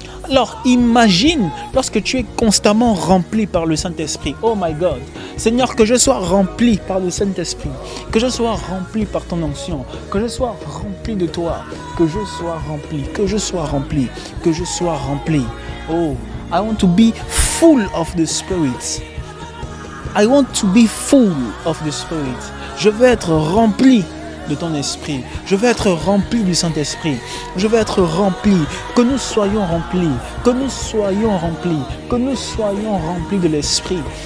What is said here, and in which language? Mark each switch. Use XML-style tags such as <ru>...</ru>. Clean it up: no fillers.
<fr>Alors imagine lorsque tu es constamment rempli par le Saint-Esprit.</fr> <en>Oh my God,</en> <fr>Seigneur, que je sois rempli par le Saint-Esprit, que je sois rempli par ton onction, que je sois rempli de toi, que je sois rempli, que je sois rempli, que je sois rempli.</fr> <en>Oh, I want to be full of the Spirit. I want to be full of the Spirit.</en> <fr>Je veux être rempli de ton esprit. Je veux être rempli du Saint-Esprit. Je veux être rempli. Que nous soyons remplis. Que nous soyons remplis. Que nous soyons remplis de l'Esprit.</fr>